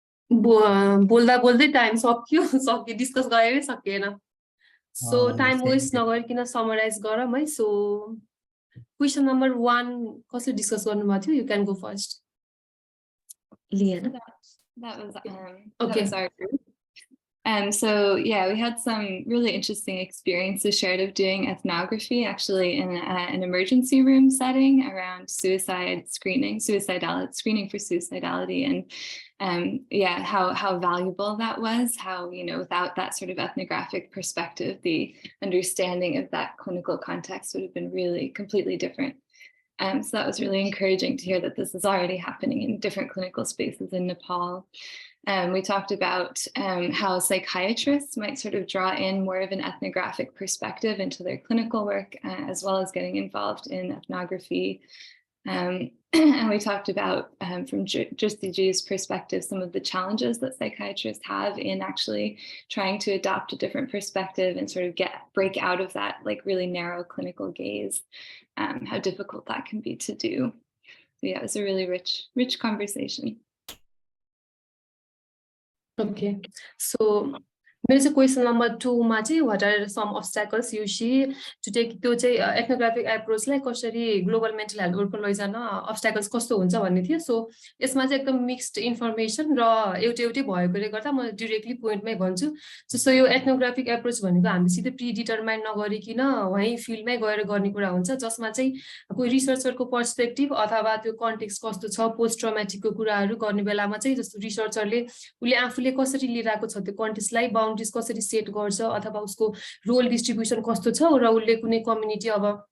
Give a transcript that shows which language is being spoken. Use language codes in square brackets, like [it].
[ne] बोल्दा बोल्दै टाइम सक्यो डिस्कस गरेरै सकिएन [en] So time waste same. [ne] नगरिकन समराइज गरौँ है सो क्वेसन नम्बर 1 कसले डिस्कस गर्नुभएको थियो [en] You can go first Liana. That was Okay. our group. So yeah, we had some really interesting experiences shared of doing ethnography actually in an emergency room setting around screening for suicidality, and yeah, how valuable that was. How, you know, without that sort of ethnographic perspective, the understanding of that clinical context would have been really completely different. So that was really encouraging to hear that this is already happening in different clinical spaces in Nepal. We talked about how psychiatrists might sort of draw in more of an ethnographic perspective into their clinical work, as well as getting involved in ethnography. And we talked about, from Justi's perspective, some of the challenges that psychiatrists have in actually trying to adopt a different perspective and sort of break out of that like really narrow clinical gaze, how difficult that can be to do. So yeah, it was a really rich conversation. Okay, so [ne] मेरो चाहिँ question number 2 मा चाहिँ [en] what are some obstacles you see to take [ne] त्यो चाहिँ ethnographic एप्रोचलाई कसरी global mental health वर्कमा लैजान अब्स्ट्याकल्स कस्तो हुन्छ भन्ने थियो सो यसमा चाहिँ एकदम मिक्स्ड इन्फर्मेसन र एउटै भएकोले गर्दा म डाइरेक्टली पोइन्टमै भन्छु जस्तो यो एथनोग्राफिक एप्रोच भनेको हामीले सिधै प्रि डिटरमाइन नगरिकिन वही फिल्डमै गएर गर्ने कुरा हुन्छ जसमा चाहिँ कोही रिसर्चरको पर्सपेक्टिभ अथवा त्यो कन्टेक्स्ट कस्तो छ पोस्ट ट्रमेटिकको कुराहरू गर्ने बेलामा चाहिँ जस्तो रिसर्चरले उसले आफूले कसरी लिइरहेको छ त्यो कन्टेक्स्टलाई बाउन्ड्रिज कसरी सेट गर्छ अथवा उसको रोल डिस्ट्रिब्युसन कस्तो छ र उसले कुनै कम्युनिटी अब